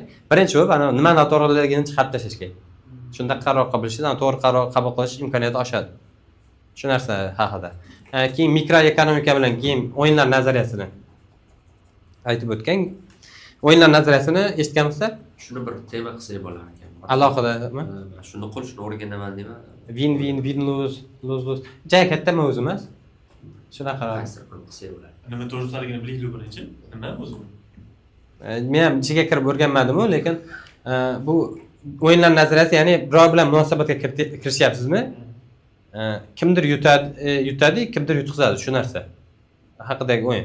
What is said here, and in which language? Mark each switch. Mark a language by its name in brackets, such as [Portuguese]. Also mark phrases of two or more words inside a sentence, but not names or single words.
[Uzbek] Birinchi bo'lib, ana nima noto'g'riligini chiqarib tashlash kerak. Shunda qaror qabul qilishdan to'g'ri qaror qabul qilish imkoniyati oshadi. Shu narsa haqida. Keyin mikroekonomika bilan keyin o'yinlar nazariyasini aytib o'tgan. O'yinlar nazariyasini eshitganmisizlar? Shuni bir tema qilsak bo'lar ekan. Alohidami? Shuni qilishni o'rganaman deyman. [English] Win lose lose. [Uzbek] Juda katta mavzu emas. Shunaqa. Qaysi qilib qilsak bo'lar. Nima to'g'risaligini bilaylik birinchi. Nima o'zi? Men ham ichiga kirib o'rganmadim-ku, lekin bu o'yinlar nazariyasi, ya'ni birov bilan munosabatga kirishyapsizmi? Kimdir yutadi, kimdir yutqizadi, shu narsa haqidagi o'yin.